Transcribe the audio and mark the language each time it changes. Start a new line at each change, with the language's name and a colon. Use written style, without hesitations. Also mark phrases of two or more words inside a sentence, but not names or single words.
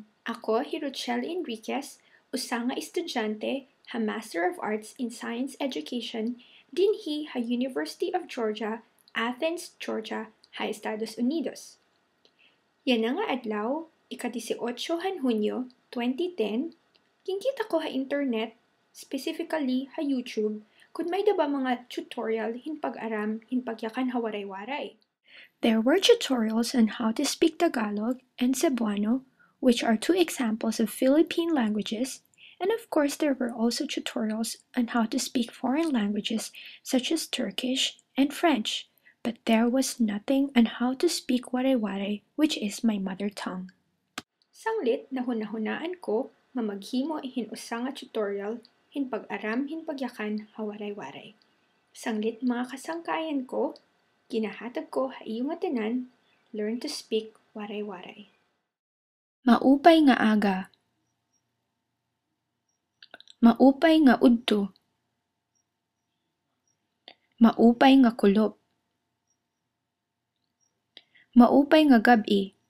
Waray: Ako, Hirochelle Enriquez, usa nga estudyante ha Master of Arts in Science Education dinhi ha University of Georgia, Athens, Georgia, ha Estados Unidos. Yan nga adlaw, ika-18 han Hunyo 2010, kingkita ko ha internet, specifically ha YouTube, kung may daba mga tutorial hinpag-aram hinpagyakan ha waray-waray.
English: There were tutorials on how to speak Tagalog and Cebuano, which are two examples of Philippine languages, and of course there were also tutorials on how to speak foreign languages such as Turkish and French, but there was nothing on how to speak Waray-Waray, which is my mother tongue.
Waray: Sanglit na hunahunaan ko nga maghimo ihin usa nga tutorial hinpag-aram hinpagyakan ha Waray-Waray. Sanglit mga kasangkayan ko, ginahatag ko ha iyong tanan,
English: learn to speak Waray-Waray.
Waray: Maupay nga aga. Maupay nga udto. Maupay nga kulop. Maupay nga gabi.